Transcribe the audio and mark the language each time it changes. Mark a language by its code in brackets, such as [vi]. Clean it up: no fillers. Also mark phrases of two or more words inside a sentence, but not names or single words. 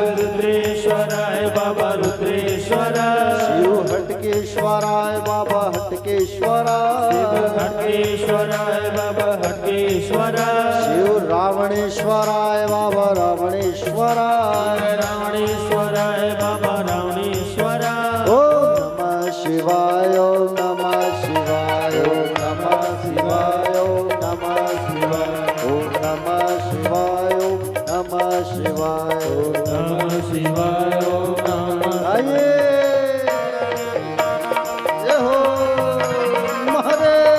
[sa] रुद्रेश्वराय बाबा रुद्रेश्वराय शिव हटकेश्वराय बाबा हटकेश्वराय हटकेश्वराय बाबा हटकेश्वराय शिव रावणेश्वराय बाबा रावणेश्वराय रावणेश्वराय बाबा रावणेश्वराय ओम नमः शिवाय ओम नमः शिवाय ओम नमः शिवाय ओम नमः शिवाय ओम नमः शिवाय ओम नमः शिवाय ओम नमः शिवाय ओम नमः [hi] आइए जय हो महादेव